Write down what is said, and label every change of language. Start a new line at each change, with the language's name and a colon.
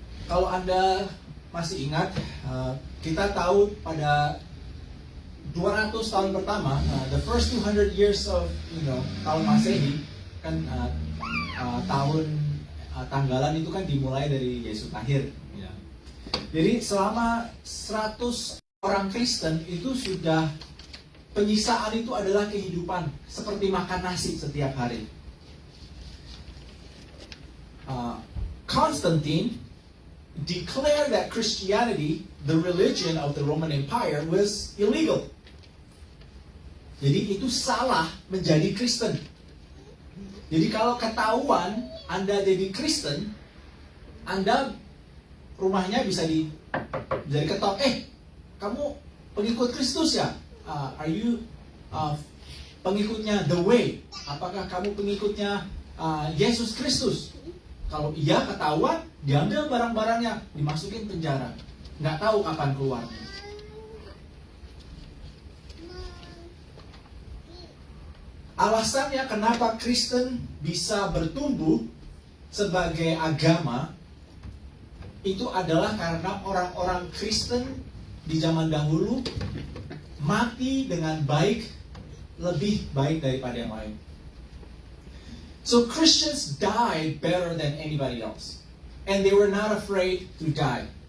Indonesian: Kalau Anda masih ingat, kita tahu pada 200 tahun pertama,
English: the first 200 years of
Indonesian: tahun Masehi, kan tahun tanggalan itu kan dimulai dari Yesus lahir. Ya. Jadi selama 100 orang Kristen itu sudah penyisaan itu adalah kehidupan seperti makan nasi setiap hari.
English: Constantine declared that Christianity, the religion of the Roman Empire, was illegal.
Indonesian: Jadi itu salah menjadi Kristen. Jadi kalau ketahuan Anda jadi Kristen, Anda rumahnya bisa diketok, kamu pengikut Kristus ya?
English: Are you
Indonesian: pengikutnya
English: The Way?
Indonesian: Apakah kamu pengikutnya Yesus Kristus? Kalau iya, ketahuan, diambil barang-barangnya, dimasukin penjara. Nggak tahu kapan keluarnya. Alasannya kenapa Kristen bisa bertumbuh sebagai agama itu adalah karena orang-orang Kristen di zaman dahulu mati dengan baik, lebih baik daripada yang lain.
English: So Christians died better than anybody else, and they were not afraid to die.